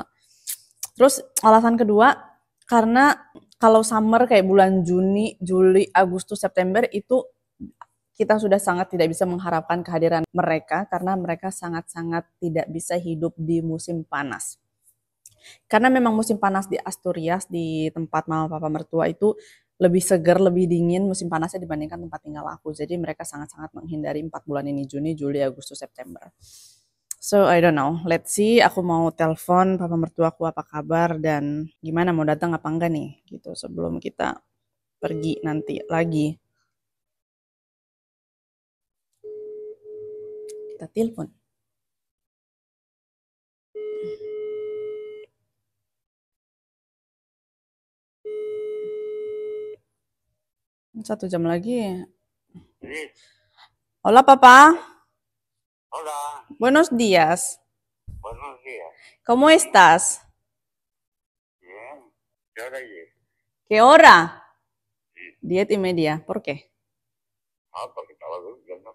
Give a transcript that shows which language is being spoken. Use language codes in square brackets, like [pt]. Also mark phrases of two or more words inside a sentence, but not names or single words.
[id] Terus alasan kedua, karena kalau summer kayak bulan Juni, Juli, Agustus, September itu kita sudah sangat tidak bisa mengharapkan kehadiran mereka karena mereka sangat-sangat tidak bisa hidup di musim panas. Karena memang musim panas di Asturias, di tempat mama papa mertua itu lebih segar, lebih dingin musim panasnya dibandingkan tempat tinggal aku. Jadi mereka sangat-sangat menghindari 4 bulan ini, Juni, Juli, Agustus, September. [en] So, I don't know. Let's see, [id] aku mau telepon papa mertuaku apa kabar dan gimana, mau datang apa enggak nih, gitu, sebelum kita pergi nanti lagi. Kita telepon. Satu jam lagi. [es] Sí, Hola, papá. hola, Buenos días. buenos días. ¿Cómo estás? Bien, ¿qué hora es? ¿Qué hora? 10:30. ¿Por qué? Ah, porque estaba durmiendo.